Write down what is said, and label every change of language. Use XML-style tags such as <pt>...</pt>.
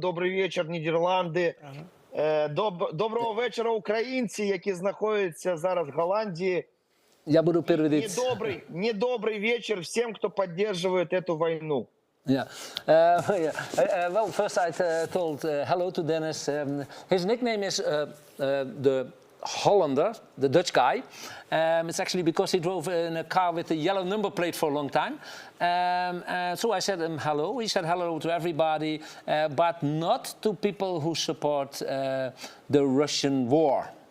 <uk>Добрий вечір, Нідерланди. Доброго вечора, українці, які знаходяться зараз в Голландії.</uk> <ru>Я буду переводить. Недобрый вечер всем, кто поддерживает эту войну.</ru> <en>Yeah. Well, first I told hello to Dennis. His nickname is the Hollander, the Dutch guy. It's actually because he drove in a car with a yellow number plate for a long time. So I said him hello. He said hello to everybody, but not to people who support the Russian war.</en>